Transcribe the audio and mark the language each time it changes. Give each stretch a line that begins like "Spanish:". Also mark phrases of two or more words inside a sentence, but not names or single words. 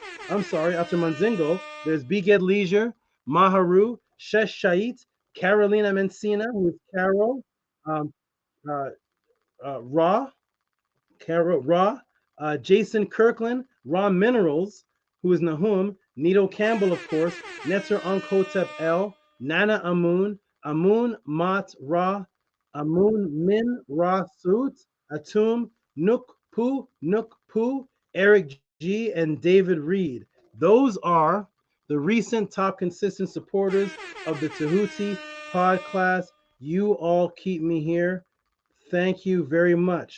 English: I'm sorry. After Manzingo, there's Biged Leisure, Maharu, Shesh Shait, Carolina Mencina, who is Carol, Ra, Jason Kirkland, Raw Minerals, who is Nahum, Nito Campbell, of course, Netzer Unk Hotep L, Nana Amun, Amun Mat Ra, Amun Min Ra Suit, Atum, Nook Poo, Eric G, and David Reed. Those are the recent top consistent supporters of the Tehuti Podclass. You all keep me here. Thank you very much.